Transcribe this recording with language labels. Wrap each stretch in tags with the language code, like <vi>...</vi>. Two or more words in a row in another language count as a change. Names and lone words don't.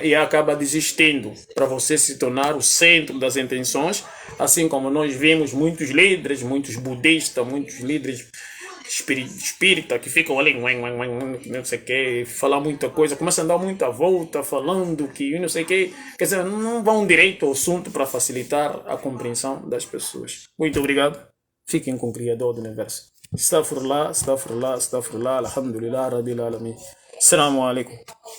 <pt>E acaba desistindo para você se tornar o centro das intenções, assim como nós vimos muitos líderes, muitos budistas, muitos líderes espírita que ficam ali, não sei o que, falar muita coisa, começam a dar muita volta falando que não sei o que, quer dizer, não vão direito ao assunto para facilitar a compreensão das pessoas. Muito obrigado. Fiquem com o Criador do Universo.</pt> <ar>أستغفر الله، أستغفر الله، أستغفر الله، الحمد لله رب العالمين. السلام عليكم.</ar>